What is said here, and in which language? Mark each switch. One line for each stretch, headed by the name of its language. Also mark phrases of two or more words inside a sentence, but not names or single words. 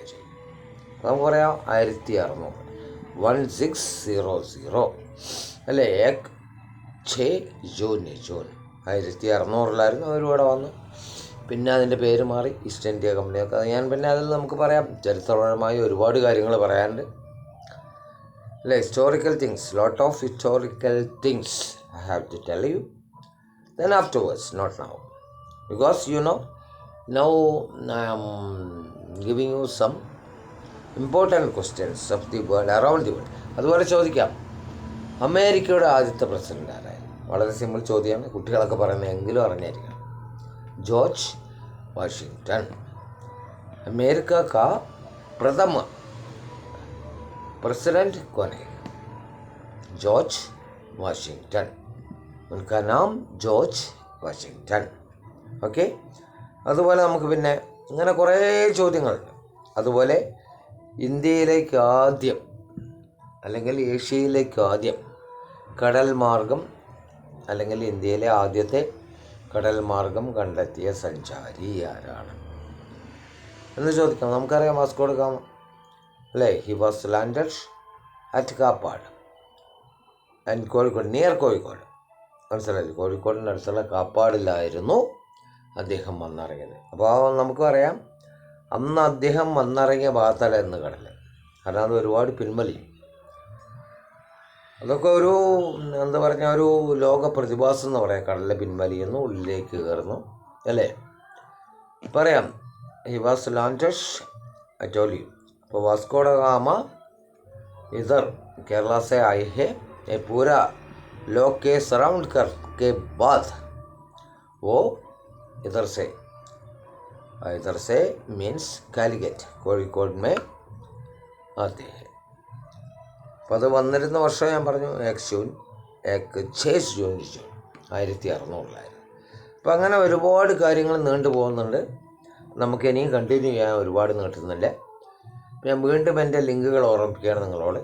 Malayalam: നമുക്ക് പറയാം 1600 അല്ലേ. 6 ജൂൺ 1600 അവരിവിടെ വന്നു. പിന്നെ അതിൻ്റെ പേര് മാറി ഈസ്റ്റ് ഇന്ത്യ കമ്പനിയൊക്കെ. അതിൽ നമുക്ക് പറയാം, ചരിത്രപരമായി ഒരുപാട് കാര്യങ്ങൾ പറയാനുണ്ട് അല്ലേ.
English: Historical things, lot of historical things I have to tell you. Then afterwards, not now, because now I am giving you some important questions of the world, around the world.
Malayalam: അതുപോലെ ചോദിക്കാം, അമേരിക്കയുടെ ആദ്യത്തെ പ്രസിഡന്റ് ആരായിരുന്നു? വളരെ സിമ്പിൾ ചോദ്യമാണ്, കുട്ടികളൊക്കെ പറയുന്നത്, എങ്കിലും അറിഞ്ഞായിരിക്കണം. ജോർജ് വാഷിങ്ടൺ.
Hindi: अमेरिका का प्रथम प्रेसिडेंट कौन है? जॉर्ज वाशिंगटन. उनका नाम जॉर्ज वाशिंगटन. ओके,
Malayalam: അതുപോലെ നമുക്ക് പിന്നെ ഇങ്ങനെ കുറേ ചോദ്യങ്ങളുണ്ട്. അതുപോലെ ഇന്ത്യയിലേക്ക് ആദ്യം അല്ലെങ്കിൽ ഏഷ്യയിലേക്ക് ആദ്യം കടൽ മാർഗം അല്ലെങ്കിൽ ഇന്ത്യയിലെ ആദ്യത്തെ കടൽ മാർഗം കണ്ടെത്തിയ സഞ്ചാരി ആരാണ് എന്ന് ചോദിക്കാം. നമുക്കറിയാം വാസ്കോ ഡ ഗാമ അല്ലേ.
English: He was landed at Kappad and Kozhikode, near Kozhikode, മനസ്സിലായി.
Malayalam: കോഴിക്കോടിൻ്റെ അടുത്തുള്ള കാപ്പാടിലായിരുന്നു അദ്ദേഹം വന്നിറങ്ങിയത്. അപ്പോൾ നമുക്ക് പറയാം അന്ന് അദ്ദേഹം വന്നിറങ്ങിയ ഭാഗത്തല്ല എന്ന് കടൽ, കാരണം അത് ഒരുപാട് പിൻവലിയും. അതൊക്കെ ഒരു എന്താ പറഞ്ഞാൽ ഒരു ലോക പ്രതിഭാസം എന്ന് പറയാം. കടലിൽ പിൻവലിയുന്നു, ഉള്ളിലേക്ക് കയറുന്നു അല്ലേ.
English: പറയാം He was landed at toll you.
Hindi: അപ്പോൾ വാസ്കോ ഡ ഗാമ इधर केरला से आए हैं, ये पूरा लोग के सराउंड कर के बाद वो इधर से मीन्स കാലിക്കറ്റ് കോഴിക്കോട് में आते हैं.
Malayalam: അപ്പോൾ അത് വന്നിരുന്ന വർഷം ഞാൻ പറഞ്ഞു 6 ജൂൺ 1600. അപ്പോൾ അങ്ങനെ ഒരുപാട് കാര്യങ്ങൾ നീണ്ടു പോകുന്നുണ്ട്. നമുക്കിനിയും കണ്ടിന്യൂ ചെയ്യാൻ ഒരുപാട് നീട്ടുന്നില്ല. ഞാൻ വീണ്ടും എൻ്റെ ലിങ്കുകൾ ഓർമ്മിപ്പിക്കുകയാണ് നിങ്ങളോട്.